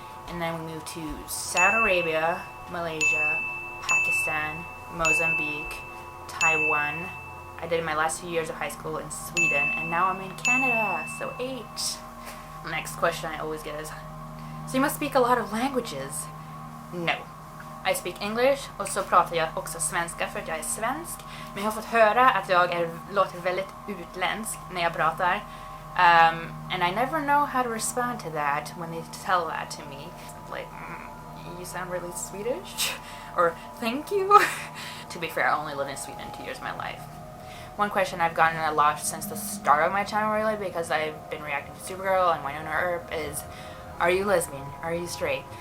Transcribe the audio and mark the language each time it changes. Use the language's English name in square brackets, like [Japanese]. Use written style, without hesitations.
[English] And then we moved to Saudi Arabia, Malaysia, Pakistan, Mozambique, Taiwan. I did my last few years of high school in Sweden, and now I'm in Canada, so 8. Next question I always get is, so you must speak a lot of languages? No. I speak English, [Swedish] och så pratar jag också svenska för att jag är svensk. Men jag har fått höra att jag låter väldigt utländsk när jag pratar. [English] And I never know how to respond to that when they tell that to me. Like, you sound really Swedish? Or, thank you? To be fair, I only lived in Sweden 2 years of my life. One question I've gotten a lot since the start of my channel, really, because I've been reacting to Supergirl and Wynonna Earp, is, are you lesbian? Are you straight?